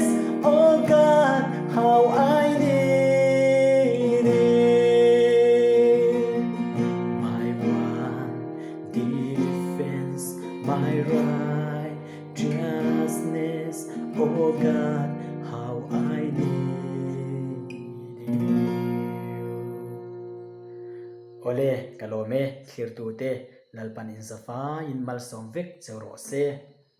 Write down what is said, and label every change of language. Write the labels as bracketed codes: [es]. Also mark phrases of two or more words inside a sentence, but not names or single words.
[en] Oh God, how I need it. My one defense, my righteousness. Oh God, how I need you. [hmr] Ole kalome thlir tu te lalpan in zafa in mal som vek chero se